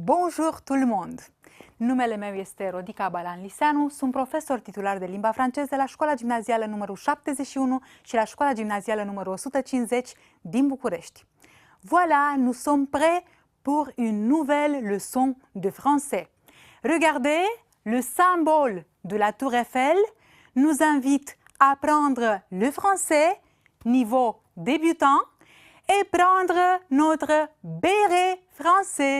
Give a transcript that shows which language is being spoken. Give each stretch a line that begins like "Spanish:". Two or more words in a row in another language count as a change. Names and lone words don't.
French: Bonjour tout le monde!
Romanian: Numele meu este Rodica Balan Liseanu, sunt profesor titular de limba franceză la Școala Gimnazială numărul 71 și la Școala Gimnazială numărul 150 din București.
French: Voilà, nous sommes prêts pour une nouvelle leçon de français. Regardez, le symbole de la Tour Eiffel nous invite à apprendre le français niveau débutant et prendre notre béret français.